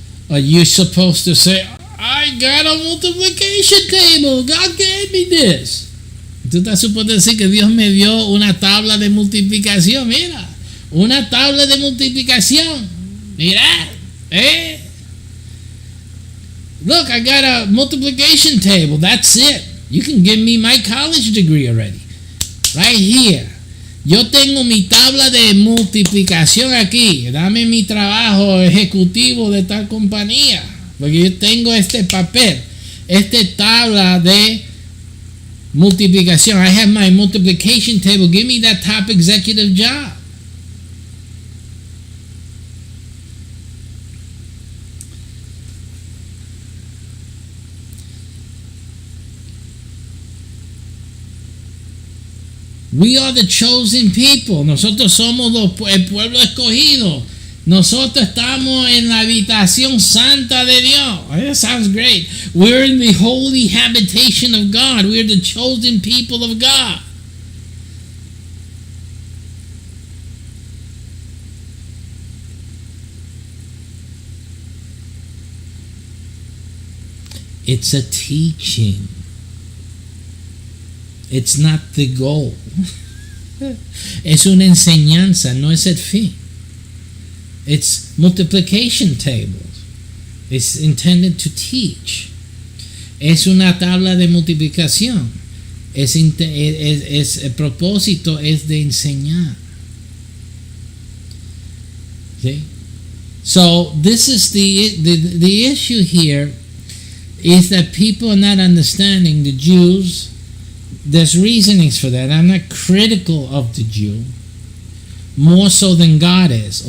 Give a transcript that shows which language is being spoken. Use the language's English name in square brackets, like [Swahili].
[English] Are you supposed to say, I got a multiplication table, God gave me this? [Spanish] Tú estás supuesto decir que Dios me dio una tabla de multiplicación. Mira, una tabla de multiplicación. Mira, [English] Look, I got a multiplication table. That's it. You can give me my college degree already. Right here. [Spanish] Yo tengo mi tabla de multiplicación aquí. Dame mi trabajo ejecutivo de tal compañía. Porque yo tengo este papel. Esta tabla de Multiplicación. [English] I have my multiplication table. Give me that top executive job. We are the chosen people. [Spanish] Nosotros somos el pueblo escogido. Nosotros estamos en la habitación santa de Dios. [English] That sounds great. We're in the holy habitation of God. We're the chosen people of God. It's a teaching. It's not the goal. [Spanish] Es una enseñanza, no es el fin. [English] It's multiplication tables. It's intended to teach. [Spanish] Es una tabla de multiplicación. El propósito es de enseñar. [English] See? So this is the issue here is that people are not understanding the Jews. There's reasonings for that. I'm not critical of the Jew more so than God is.